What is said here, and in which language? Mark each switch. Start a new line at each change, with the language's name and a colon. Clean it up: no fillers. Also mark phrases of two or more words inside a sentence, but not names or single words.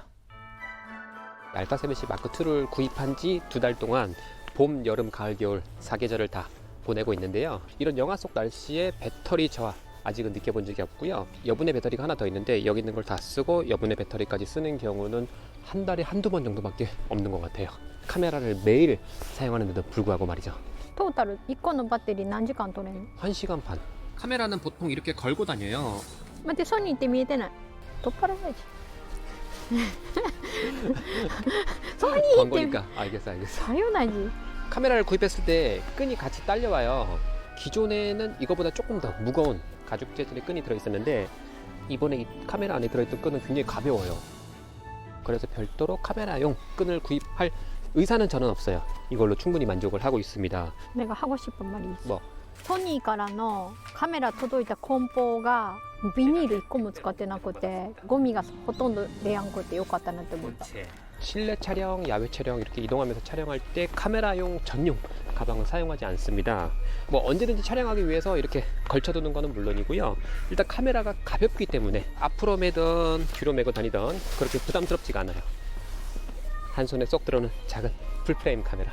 Korean: 알파 7C 마크2를 구입한 지 2달 동안 봄, 여름, 가을, 겨울 4계절을 다 보내고 있는데요. 이런 영하 속 날씨에 배터리 저하 아직은 느껴본 적이 없고요. 여분의 배터리가 하나 더 있는데 여기 있는 걸 다 쓰고 여분의 배터리까지 쓰는 경우는 한 달에 한두 번 정도밖에 없는 것 같아요. 카메라를 매일 사용하는데도 불구하고 말이죠.
Japanese: トータル1個のバッテリー何時間取れんの？
Korean: 1시간 반. 카메라는 보통 이렇게 걸고 다녀요.
Japanese: 待ってソニーって見えてない取っ払えないじゃんソニーって
Korean: 광고니까 알겠어. 당연하지. 카메라를 구입했을 때 끈이 같이 딸려와요. 기존에는 이거보다 조금 더 무거운 가죽 재질의 끈이 들어있었는데 이번에 이 카메라 안에 들어있던 끈은 굉장히 가벼워요. 그래서 별도로 카메라용 끈을 구입할 의사는 저는 없어요. 이걸로 충분히 만족을 하고 있습니다. 내가 하고 싶은 말이 있어. 뭐?
Japanese: ソニーからのカメラ届いた梱包がビニール1個も使ってなくてゴミがほとんど出やんくてよかったなって思った。
Korean: 실내 촬영, 야외 촬영 이렇게 이동하면서 촬영할 때 카메라용 전용 가방을 사용하지 않습니다. 뭐 언제든지 촬영하기 위해서 이렇게 걸쳐두는 거는 물론이고요. 일단 카메라가 가볍기 때문에 앞으로 매든 뒤로 메고 다니던 그렇게 부담스럽지가 않아요. 한 손에 쏙 들어오는 작은 풀프레임 카메라.